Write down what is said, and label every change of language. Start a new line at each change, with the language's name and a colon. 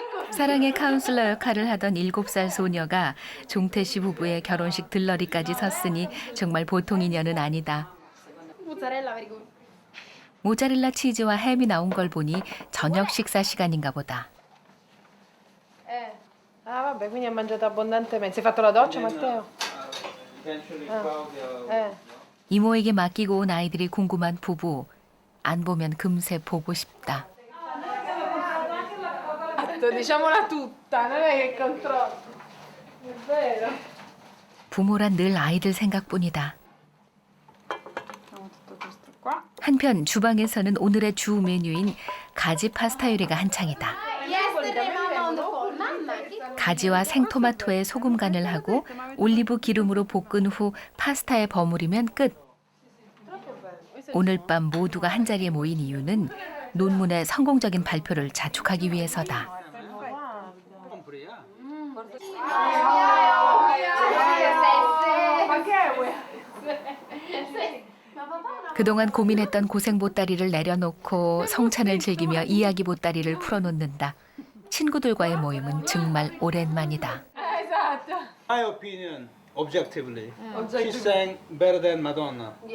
Korean: 사랑의 카운슬러 역할을 하던 7살 소녀가 종태 씨 부부의 결혼식 들러리까지 섰으니 정말 보통 인연은 아니다. 모짜렐라 치즈와 햄이 나온 걸 보니 저녁 식사 시간인가 보다.
Italian: Ah, vabbè, quindi ha mangiato abbondantemente. Si è fatto la doccia, Matteo?
Korean: 이모에게 맡기고 온 아이들이 궁금한 부부. 안 보면 금세 보고 싶다.
Italian: Diciamola tutta, non è che controllo. È vero.
Korean: 부모란 늘 아이들 생각뿐이다. 한편 주방에서는 오늘의 주 메뉴인 가지 파스타 요리가 한창이다. 가지와 생토마토에 소금 간을 하고 올리브 기름으로 볶은 후 파스타에 버무리면 끝. 오늘 밤 모두가 한자리에 모인 이유는 논문의 성공적인 발표를 자축하기 위해서다. 그동안 고민했던 고생 보따리를 내려놓고 성찬을 즐기며 이야기 보따리를 풀어놓는다. 친구들과의 모임은 정말 오랜만이다.
English: My opinion, objectively, she sang better than Madonna.